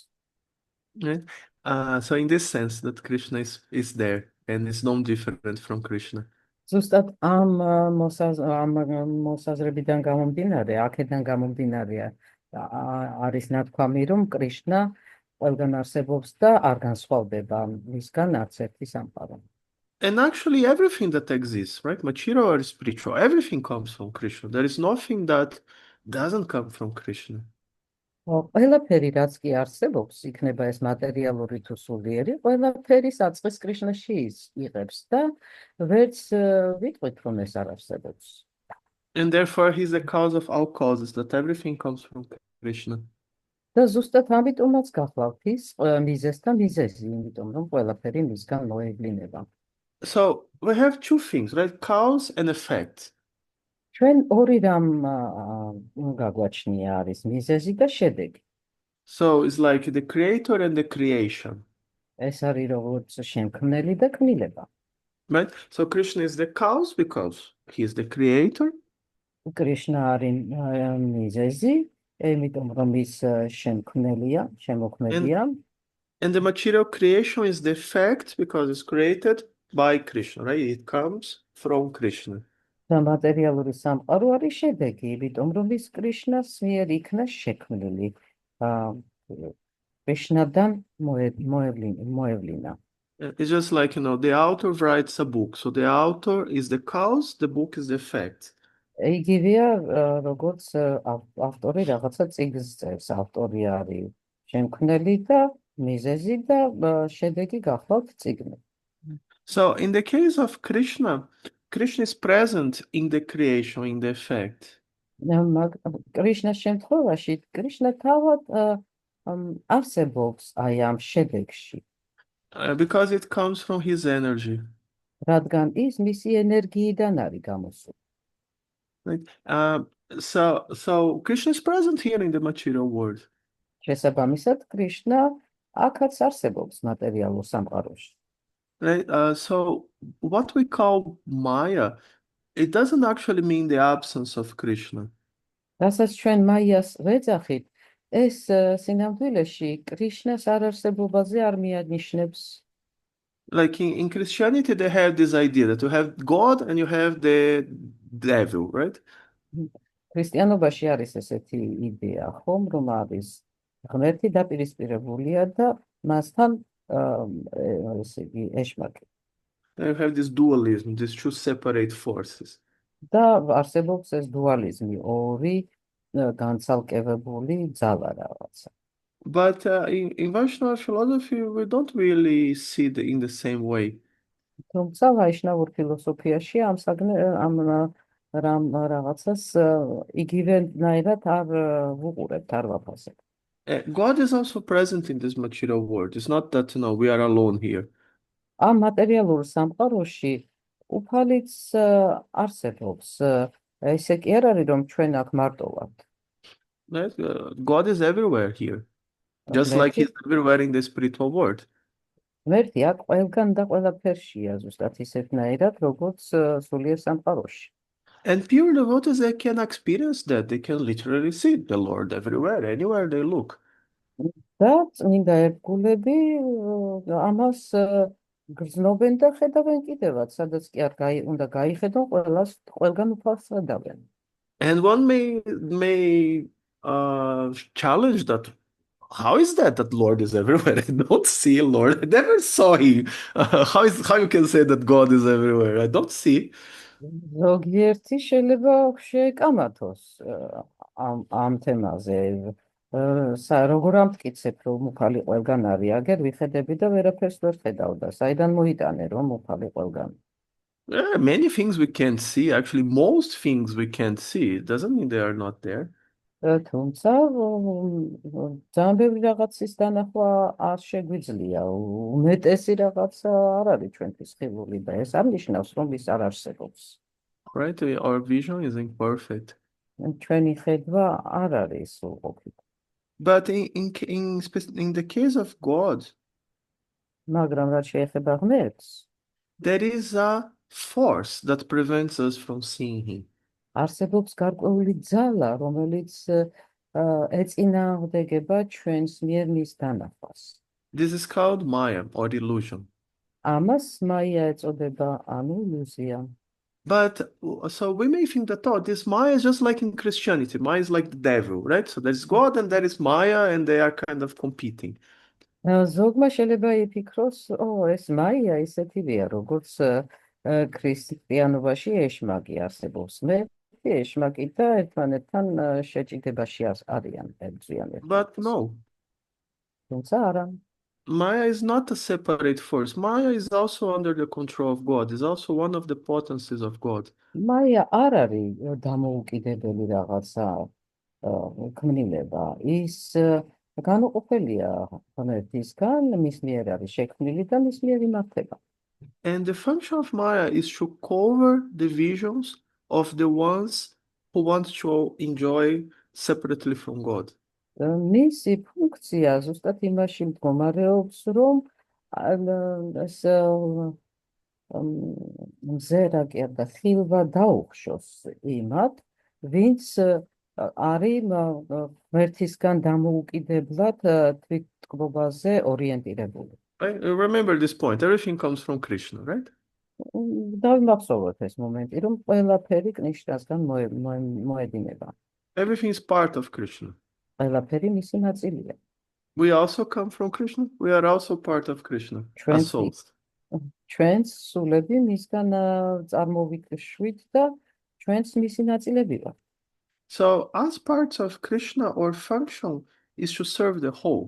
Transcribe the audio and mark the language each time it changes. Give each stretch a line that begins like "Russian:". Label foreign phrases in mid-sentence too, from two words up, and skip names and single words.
English: Right? So in this sense that Krishna is there and is non-different from Krishna.
Georgian: ზუსტად ამ მოსაზრებიდან გამომდინარე, აქედან გამომდინარე არის ნათქვამი, რომ კრიშნა ყველგან არსებობს და არ განსხვავდება მისგან არც ერთი სამყარო.
English: And actually everything that exists, right? Material or spiritual, everything comes from Krishna. There is nothing that doesn't come from Krishna.
Georgian: ყველაფერი რაც კი არსებობს, იქნება ეს მატერიალური თუ სულიერი, ყველაფერი საწყის კრიშნაში იღებს და ვერც ვიტყვით, რომ ეს არ არსებობს.
English: And therefore he's the cause of all causes, that everything comes from Krishna.
Georgian: და ზუსტად ამიტომაც გახლავთ ის მიზეზთა მიზეზი, იმიტომ რომ ყველაფერი მისგან მოევლინება.
English: So we have two things, right? Cause and effect.
Georgian: ჩვენ ორი რამ გაგვაჩნია არის მიზეზი და შედეგი.
English: So it's like the creator and the creation.
Georgian: ეს არის როგორც შემქმნელი და ქმნილება.
English: Right? So Krishna is the cause because he is the creator.
Georgian: კრიშნა არის მიზეზი, იმიტომ რომ ის შემქმნელია, შემოქმედია.
English: And the material creation is the effect because it's created by Krishna, right? It comes from Krishna.
Georgian: და მატერიალური სამყარო არის შედეგი, იმიტომ რომ ის კრიშნას მიერ იქნა შექმნილი. კრიშნადან მოევლინა.
English: It's just like, the author writes a book. So the author is the cause, the book is the effect.
Georgian: იგივეა, როგორც ავტორი რაღაცა წიგნს წერს, ავტორი არის შემქმნელი და მიზეზი და შედეგი გახლავთ წიგნი.
English: So in the case of Krishna, Krishna is present in the creation, in the effect.
Georgian: კრიშნას შემთხვევაში, კრიშნა თავად არსებობს აი ამ შედეგში.
English: Because it comes from his energy.
Georgian: რადგან ის მისი ენერგიიდან არის გამოსული.
English: Right? So Krishna is present here in the material world.
Georgian: შესაბამისად, კრიშნა აქაც არსებობს მატერიალურ სამყაროში.
English: Right? So what we call Maya It doesn't actually mean the absence of Krishna.
Georgian: რასაც ჩვენ მაიას ვეძახით, ეს სინამდვილეში კრიშნას არარსებობაზე არ მიანიშნებს.
English: Like in Christianity, they have this idea that you have God and you have the devil, right?
Georgian: ქრისტიანობაში არის ესეთი იდეა, ხომ, რომ არის ღმერთი დაპირისპირებულია და მასთან ესე იგი ეშმაკი.
English: And you have this dualism, these two separate forces.
Georgian: და არსებობს ეს დუალიზმი, ორი განცალკევებული ძალა რაღაცა.
English: But in Vaishnava philosophy, we don't really see it in the same way.
Georgian: თუმცა ვაიშნავურ ფილოსოფიაში ამ რამ რაღაცას იგივენაირად არ ვუყურებთ, არ ვაფასებთ.
English: God is also present in this material world. It's not that, we are alone here.
Georgian: ამ მატერიალურ სამყაროში უფალიც არსებობს. ესე კი არ არის, რომ ჩვენ აქ მარტო ვართ.
English: Right? God is everywhere here, just like He's everywhere in the spiritual world.
Georgian: ღმერთი აქ ყველგან და ყველაფერშია, ზუსტად ისეთნაირად, როგორც სულიერ სამყაროში.
English: And pure devotees, they can experience that. They can literally see the Lord everywhere, anywhere they look.
Georgian: და წმინდა ერთგულები ამას გრძნობენ და ხედავენ კიდევაც, სადაც კი არ უნდა გაიხედონ, ყველგან უფალს ხედავენ.
English: And one may challenge that. How is that Lord is everywhere? I don't see Lord. I never saw Him. How you can say that God is everywhere? I don't see.
Georgian: ზოგიერთი შეიძლება შეეკამათოს ამ თემაზე. როგორ ამტკიცებ, რომ უფალი ყველგან არის, აგერ ვიხედები და ვერაფერს ვერ ხედავ და საიდან მოიტანე, რომ უფალი ყველგან.
English: Many things we can't see. Actually, most things we can't see. It doesn't mean they are not there.
Georgian: თუმცა ძალიან ბევრი რაღაცის დანახვა არ შეგვიძლია. უმეტესი რაღაცა არ არის ჩვენთვის ხილული და ეს არ ნიშნავს, რომ ის არ არსებობს.
English: Right? Our vision is imperfect.
Georgian: ჩვენი ხედვა არ არის სრულყოფილი.
English: But in the case of God,
Georgian: მაგრამ რაც შეეხება ღმერთს,
English: there is a force that prevents us from seeing Him.
Georgian: არსებობს გარკვეული ძალა, რომელიც ეწინააღმდეგება ჩვენს მიერ მის დანახვას.
English: This is called Maya or illusion.
Georgian: ამას მაია ეწოდება, ანუ ილუზია.
English: But so we may think that, this Maya is just like in Christianity. Maya is like the devil, right? So there is God and there is Maya, and they are kind of competing.
Georgian: ზოგმა შეიძლება იფიქროს, ეს მაია ისეთივეა, როგორც ქრისტიანობაში ეშმაკი არსებობს. ეშმაკი და ერთმანეთთან შეჭიდებაში არიან ერთმანეთთან.
English: But no.
Georgian: თუმცა არა.
English: Maya is not a separate force. Maya is also under the control of God. Is also one of the potencies of God.
Georgian: მაია არ არის დამოუკიდებელი რაღაცა ქმნილება. ის განუყოფელია ღმერთისგან, მის მიერ არის შექმნილი და მის მიერ იმართება.
English: And the function of Maya is to cover the visions of the ones who want to enjoy separately from God.
Georgian: მისი ფუნქცია ზუსტად იმაში მდგომარეობს, რომ ეს მზერაკი და ხილვა დაუხშოს იმათ, ვინც არის ღმერთისგან დამოუკიდებლად თვითმკვლობაზე ორიენტირებული.
English: Remember this point. Everything comes from Krishna, right?
Georgian: დავიმახსოვროთ ეს მომენტი, რომ ყველაფერი კრიშნასგან მოედინება.
English: Everything is part of Krishna.
Georgian: ყველაფერი მისი ნაწილია.
English: We also come from Krishna. We are also part of Krishna. As souls.
Georgian: ჩვენს სულები მისგან წარმოვიშვით და ჩვენს მისი ნაწილები ვართ.
English: So, as parts of Krishna, our function is to serve the whole.